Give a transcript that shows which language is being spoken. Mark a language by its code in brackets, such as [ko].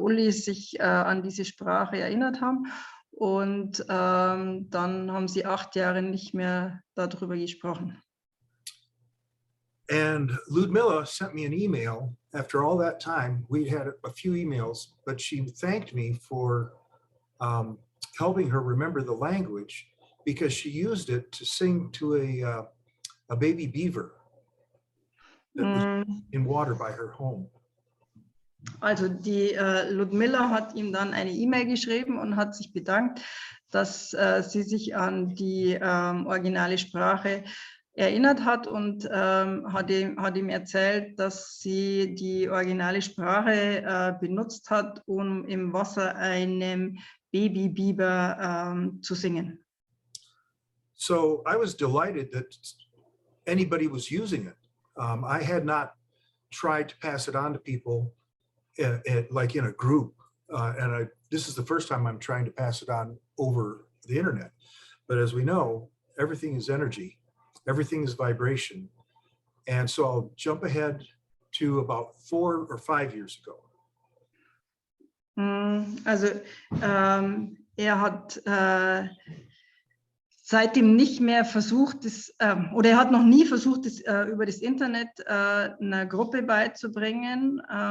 [de] Uli sich an diese Sprache erinnert haben und dann haben sie 8 Jahre nicht mehr darüber gesprochen. [en] And Ludmilla sent me an email after all that time. We'd had a few emails, but she thanked me for helping her remember the language because she used it to sing to a baby beaver that was in water by her home. [de] Also die Ludmilla hat ihm dann eine E-Mail geschrieben und hat sich bedankt, dass sie sich an die originale Sprache erinnert hat und hat ihm erzählt, dass sie die originale Sprache benutzt hat, um im Wasser einem Babybiber zu singen. [en] So I was delighted that anybody was using it. I had not tried to pass it on to people like in a group. This is the first time I'm trying to pass it on over the internet. But as we know, everything is energy, everything is vibration. And so I'll jump ahead to about 4 or 5 years ago. [de] Also er hat seitdem nicht mehr versucht, oder er hat noch nie versucht, das über das Internet einer Gruppe beizubringen.